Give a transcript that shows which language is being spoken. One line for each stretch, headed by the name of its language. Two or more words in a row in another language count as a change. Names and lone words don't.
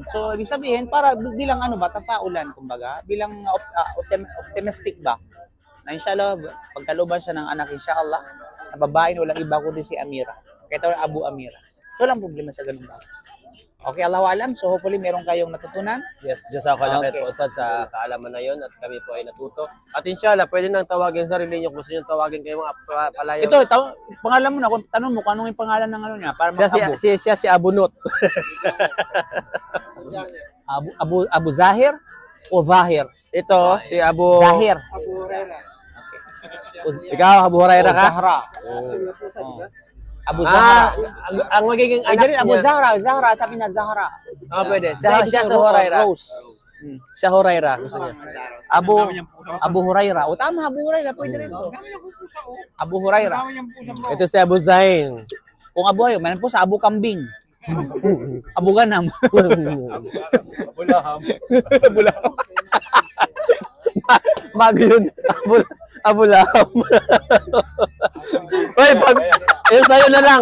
Filipino: So ibig sabihin, para bilang tafaulan, kumbaga, bilang optimistic ba? Na inshallah, pagkaluban siya ng anak, inshallah, na babae na walang iba kundi si Amira. Kaya tawag Abu Amira. So walang problema sa ganun ba?
Arabic: Okay, Allahu alam.
Filipino: So hopefully meron kayong natutunan.
Arabic: Yes, jazakallah
Filipino: Okay.
Arabic: khair
Filipino: po Ustad sa kaalaman na yon at kami po ay natuto. At inshallah, pwede nang tawagin sarili niyo kung gusto niyo tawagin kayo mga palayaw. Ito, pangalan mo na. Tanong mo kung anong yung pangalan ng niya. Para mag-Abu. Siya si Abu Nut. Abu Zahir o Zahir? Ito, si Abu Zahir. Abu Hurairah. Okay. Ikaw, Abu Hurairah ka? Zahra. Abu Zahra. Ang magiging Pwede anak rin, Abu niya. Zahra. Zahra, sabi na Zahra. Pwede. Zahra Siya sa Hurairah. Rose. Siya Hurairah. Gusto niya. Abu Hurairah. O tama, Abu Hurairah. Pwede rin to. Abu Hurairah. Ito si Abu Zain. Kung Abu Hurairah, mayroon po sa Abu Kambing. Abu Ganam. Bago yun. Abu Lahab. Uy, yun sa'yo na lang.